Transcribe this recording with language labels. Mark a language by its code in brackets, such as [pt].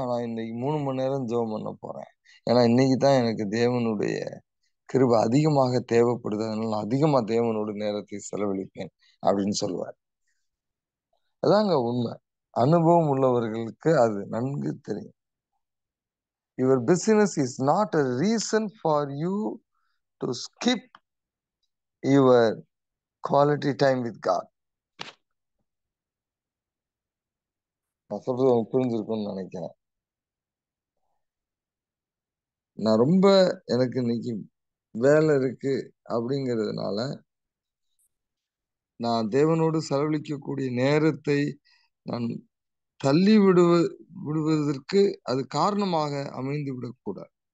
[ta] ஆனா இன்னைக்கு 3 மணி நேரம் ஜெபம் பண்ண போறேன். ஏன்னா இன்னைக்கு தான் எனக்கு தேவனுடைய கிருபை அதிகமாக தேவைப்படுது. அதனால நான் அதிகமா தேவனோடு நேரத்தை செலவழிப்பேன் அப்படின்னு சொல்லுவார். அதாங்க உண்மை. அனுபவம் உள்ளவர்களுக்கு அது நன்கு தெரியும். [en] Your business is not a reason for you to skip your quality time with God. [ta] நான் சொல்றது உங்களுக்கு புரிஞ்சிருக்கும்னு நினைக்கிறேன். நான் ரொம்ப எனக்கு இன்னைக்கு வேலை இருக்கு அப்படிங்கிறதுனால நான் தேவனோடு செலவழிக்கக்கூடிய நேரத்தை நான் தள்ளி விடுவதற்கு அது காரணமாக அமைந்து விடக்கூடாது.